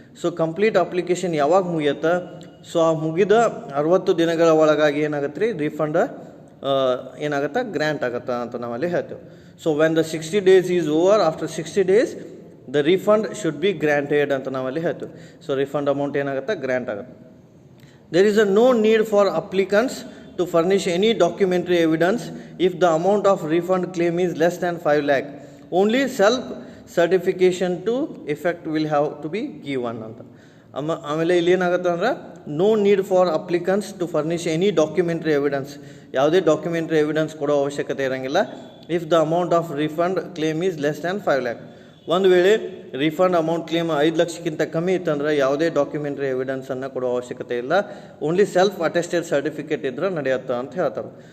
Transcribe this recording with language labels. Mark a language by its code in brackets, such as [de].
[kn] So complete application ಯಾವಾಗ ಮುಗಿಯುತ್ತೆ so ಆ ಮುಗಿದ 60 ದಿನಗಳ ಒಳಗಾಗಿ ಏನಾಗುತ್ತೆ ರೀ ರೀಫಂಡ್ ಏನಾಗುತ್ತೆ ಗ್ರ್ಯಾಂಟ್ ಆಗುತ್ತೆ ಅಂತ ನಾವಲ್ಲಿ ಹೇಳ್ತೇವೆ. [en] so when the 60 days is over, after 60 days the refund should be granted [kn] ಅಂತ ನಾವಲ್ಲಿ ಹೇಳ್ತೇವೆ. ಸೊ ರೀಫಂಡ್ ಅಮೌಂಟ್ ಏನಾಗುತ್ತೆ ಗ್ರ್ಯಾಂಟ್ ಆಗುತ್ತೆ. [en] There is a no need for applicants to furnish any documentary evidence if the amount of refund claim is less than 5 lakh. Only self certification to effect will have to be given ಅಂತ. [kn] ಆಮೇಲೆ ಇಲ್ಲಿ ಏನಾಗುತ್ತೆ ಅಂದರೆ [en] no need for applicants to furnish any documentary evidence, [kn] ಯಾವುದೇ documentary evidence ಕೊಡೋ ಅವಶ್ಯಕತೆ ಇರೋಂಗಿಲ್ಲ [en] If the amount of refund claim is less than 5 lakh. [kn] ಒಂದು ವೇಳೆ ರೀಫಂಡ್ ಅಮೌಂಟ್ ಕ್ಲೇಮ್ 5 ಲಕ್ಷಕ್ಕಿಂತ ಕಮ್ಮಿ ಇತ್ತಂದ್ರೆ ಯಾವುದೇ ಡಾಕ್ಯುಮೆಂಟ್ರಿ ಎವಿಡೆನ್ಸನ್ನು ಕೊಡೋ ಅವಶ್ಯಕತೆ ಇಲ್ಲ, [en] only self attested certificate [kn] ಇದ್ರೆ ನಡೆಯುತ್ತೆ ಅಂತ ಹೇಳ್ತಾರೆ.